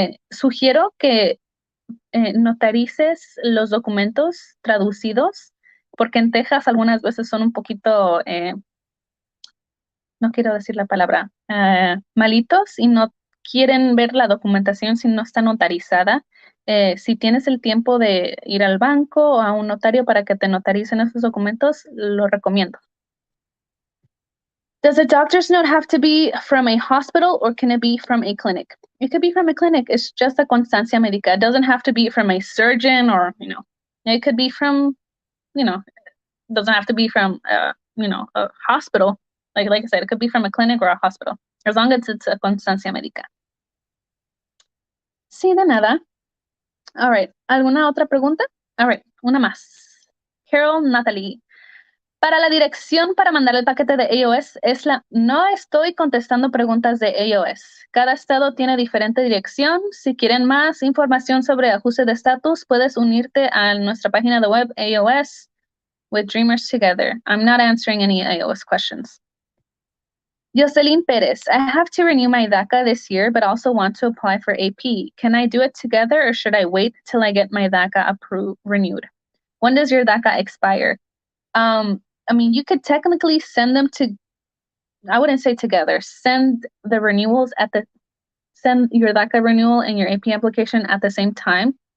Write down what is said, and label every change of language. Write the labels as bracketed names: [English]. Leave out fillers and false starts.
[Spanish] Sugiero que notarices los documentos traducidos, porque en Texas algunas veces son un poquito, no quiero decir la palabra, malitos y no quieren ver la documentación si no está notarizada. Si tienes el tiempo de ir al banco o a un notario para que te notaricen esos documentos, lo recomiendo. [English] Does a doctor's note have to be from a hospital or can it be from a clinic? It could be from a clinic. It's just a constancia médica. It doesn't have to be from a surgeon or, it could be from, doesn't have to be from, a hospital. Like I said, it could be from a clinic or a hospital, as long as it's a constancia médica. [Spanish] Sí, de nada. [English] All right. [Spanish] ¿Alguna otra pregunta? All right. Una más. Carol Natalie. Para la dirección para mandar el paquete de AOS no estoy contestando preguntas de AOS. Cada estado tiene diferente dirección. Si quieren más información sobre ajuste de estatus, puedes unirte a nuestra página de web AOS with Dreamers Together. [English] I'm not answering any AOS questions. Jocelyn Perez, I have to renew my DACA this year, but also want to apply for AP. Can I do it together or should I wait till I get my DACA renewed? When does your DACA expire? I mean, you could technically send them I wouldn't say together, send the renewals send your DACA renewal and your AP application at the same time.